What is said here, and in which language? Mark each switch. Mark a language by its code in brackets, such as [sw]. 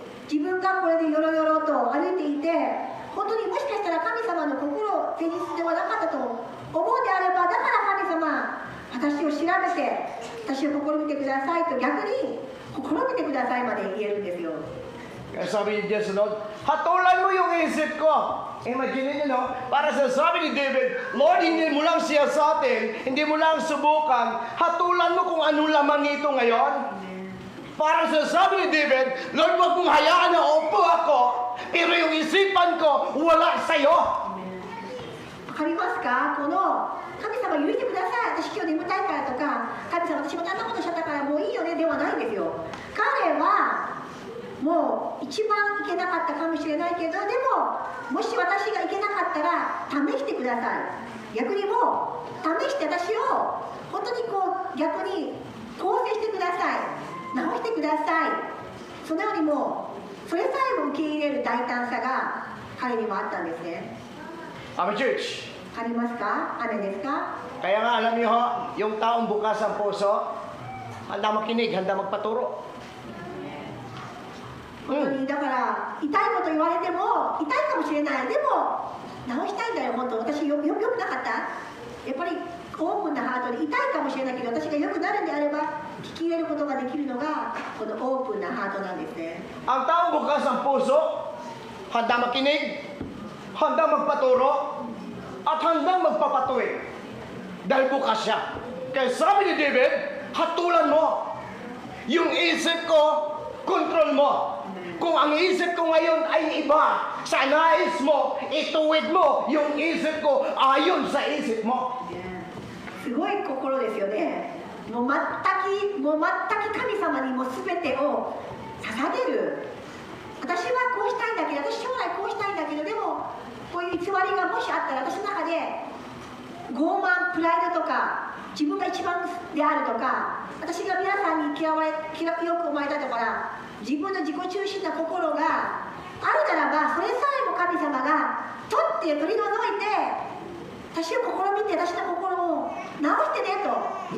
[ja] 自分がこれでよろよろと歩いていて、本当にもしかしたら神様の心誠実ではなかったと思うであれば、だから神様、私を調べて私を試みてくださいと逆に試みてくださいまで言えるんですよ。 [tl] Kaya sabi ni Diyos, Lord, hatulan mo yung isip ko. Imagine nyo, no? Para sa sabi ni David, Lord, hindi mo lang siya sa atin, hindi mo lang subukan, hatulan mo kung anong laman nito ngayon. Para sa sabi ni David, Lord, wag mong hayaan na upo ako, pero yung isipan ko, wala sa'yo. [ja] わかりますか？この神様許してください、私今日眠たいからとか、神様私またあんなことしちゃったからもういいよねではないんですよ。彼はもう一番いけなかったかもしれないけど、でももし私がいけなかったら試してください。逆にもう試して私を本当にこう逆に構成してください、直してください。そのようにもそれさえも受け入れる大胆さが彼にもあったんですね。 [en] Amen, church. [ja] ありますか？アメですか？ [tl] Kaya nga alam niyo ho, yung taong bukas ang puso, handa makinig, handa magpaturo. [ja] 本当にだから痛いこと言われても痛いかもしれない、でも直したいんだよ。本当私よくなかった？やっぱりオープンなハートで痛いかもしれないけど、私が良くなるんであれば聞き入れることができるのがこのオープンなハートなんですね。 [tl] Ang taong bukas ang puso, handa makinig, handa magpaturo, at handang magpapatuwid. Dahil bukas siya. Kaya sabi ni David, hatulan mo. Yung isip ko, kontrol mo. Kung ang isip ko ngayon ay iba, sa nais mo, ituwid mo yung isip ko ayon sa isip mo. [ja] すごい心ですよね。もう全く神様にも全てを捧げる。私はこうしたいんだけど、私将来こうしたいんだけど、でもこういう偽りがもしあったら私の中で傲慢、プライドとか自分が一番であるとか、私が皆さんによく思われたとか、自分の自己中心な心があるならば、それさえも神様が取り除いて、私を試みて、私の心を直してねと。